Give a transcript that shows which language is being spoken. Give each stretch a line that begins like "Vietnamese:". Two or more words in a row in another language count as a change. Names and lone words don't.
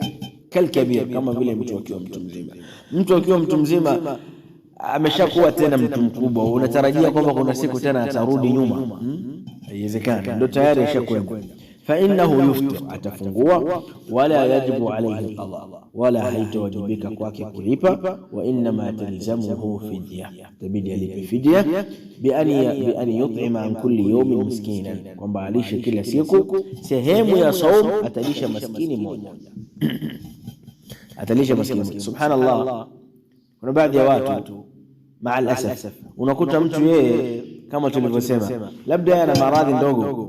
Swahili: Kalkabir, kama vile mtu akiwa mtu mzima. Mtu akiwa mtu mzima ameshakuwa tena mtu mkubwa, unatarajia kwamba kuna siku tena atarudi nyuma? Haiwezekani, ndio tayari ashakwenda.
Arabic: فإنه يفطر,
Swahili: atafungua.
Arabic: ولا يجب عليه قضاء,
Swahili: wala haitawajibika kwake kulipa.
Arabic: وإنما تلزمه فدية,
Swahili: tabidi alipe fidya.
Arabic: بأن يطعم عن كل يوم مسكينا,
Swahili: kwamba alishe kila siku sehemu ya saum, atalisha maskini mmoja. Atalisha maskini. Subhanallah, kuna baadhi ya watu
Arabic: مع الأسف
Swahili: unakuta mtu yeye kama tulivyosema, labda ana maradhi ndogo.